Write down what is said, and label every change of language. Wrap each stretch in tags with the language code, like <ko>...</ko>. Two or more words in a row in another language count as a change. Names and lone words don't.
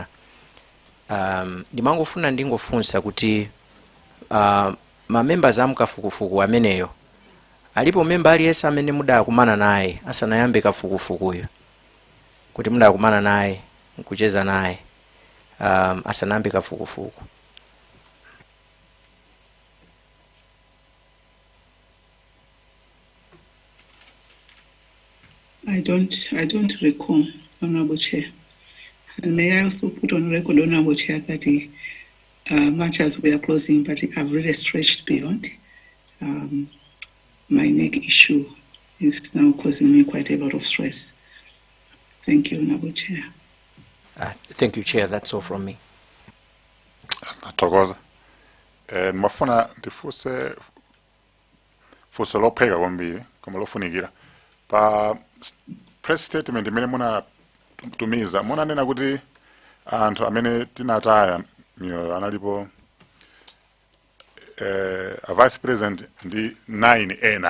<ny>Ndimangofuna ndingofunsa kuti ma members amu kafukufuku ameneyo alipo member aliyense amene mudakumana naye asanayambe kafukufukuyo kuti mudakumana naye nkucheza naye asanayambe kafukufuku.</ny> <en>I don't recall, Honorable Chair. And may I also put on record, Honorable Chair, that much as we are closing, but I've really stretched beyond. My neck issue is now causing me quite a lot of stress. Thank you, Honorable Chair. Thank you, Chair. That's all from me.</en> <ny>Thokoza. Mafuna ndifuse fuso lopheka kwambiri koma lofunikira. Pa</ny> <en>press statement</en> <ny>imene muna tumiza munanena kuti anthu amene tinataya miyoyo analipo a</ny> <en>vice president</en> <ny>ndi 9 ena.</ny>